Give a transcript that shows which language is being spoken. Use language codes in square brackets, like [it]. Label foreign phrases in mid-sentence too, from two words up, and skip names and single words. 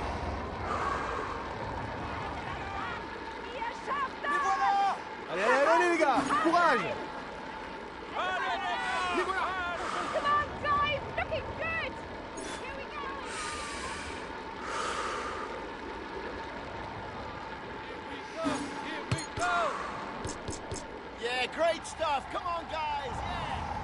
[de] Ihr schafft das. [fr] Allez, allez, allez les gars, courage. [en] Come on, guys. Looking good. Here we go. Yeah, great stuff. Come on, guys. Yeah.